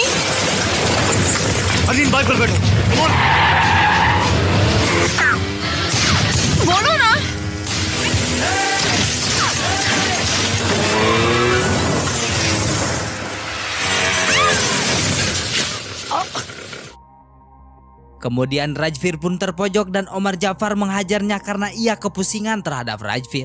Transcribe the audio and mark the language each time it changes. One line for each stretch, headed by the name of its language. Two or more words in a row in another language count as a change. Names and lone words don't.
Hindi: अरलीन बाइक पर बैठो।
English: Come on.
Hindi: बोलो ना।
Indonesian: Kemudian Rajveer pun terpojok dan Omar Jafar menghajarnya karena ia kepusingan terhadap Rajveer.